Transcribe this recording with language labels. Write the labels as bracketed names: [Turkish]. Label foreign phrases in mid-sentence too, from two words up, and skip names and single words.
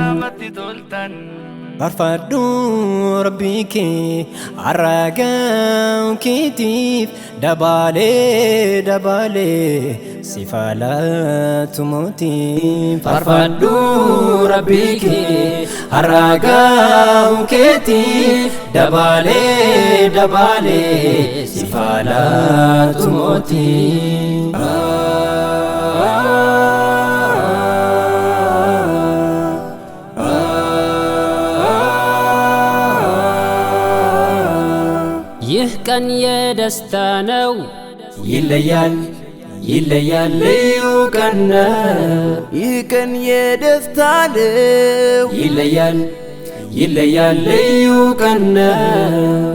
[Oromo] Farfadhu rabbii kee har'a gaahuu keetiif, dabaalee dabaalee tifaalaatu mootiin. Farfadhu rabbii kee har'a gaahuu keetiif, dabaalee dabaalee tifaalaatu mootiin. [Amharic] ይህ ቀን የደስታ ነው፣ ይለያል ይለያል ልዩ ቀን ነው። ይህ ቀን የደስታ ነው፣ ይለያል ይለያል ልዩ ቀን ነው።